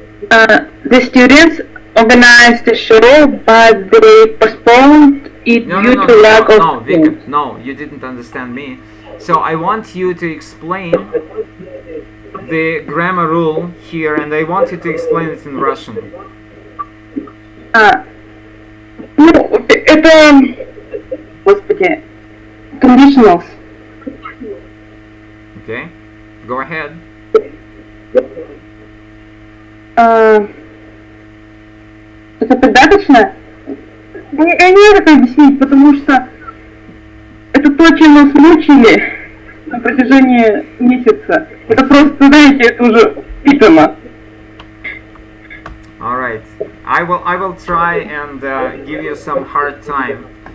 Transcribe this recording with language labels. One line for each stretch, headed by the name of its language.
English: The students organized the show, but they postponed it due to lack of Vika, no, you didn't understand me. So I want you to explain the grammar rule here, and I want you to explain it in Russian.
Russian: Ну, это, господи, conditionals.
English: Okay, go ahead.
Russian: Это придаточно? Я не знаю, как объяснить, потому что это то, чем нас мучили на протяжении месяца. Это просто, знаете, это уже впитано.
English: Alright, I will try and give you some hard time.